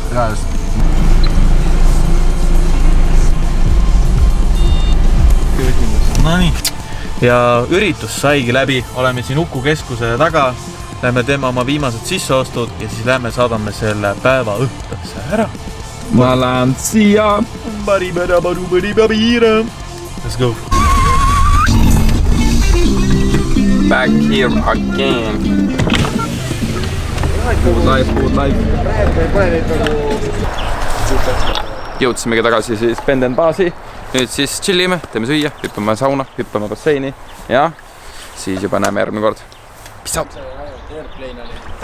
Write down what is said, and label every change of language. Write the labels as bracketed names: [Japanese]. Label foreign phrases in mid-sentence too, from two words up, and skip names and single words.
[Estonian] No nii. Ja üritus saigi läbi. Oleme siin Uku keskuse taga. Lähme teeme oma viimased sisseostud ja siis lähme saadame selle päeva õhtusse ära. Ma lähen siia. [English] Let's go. Back here again. Good life. [Estonian] Jõudsimegi tagasi siis Penden baasi. Nüüd siis chillime, teeme süüa, hüppame sauna, hüppame basseini ja siis juba näeme järgmine kord. [English] Peace out!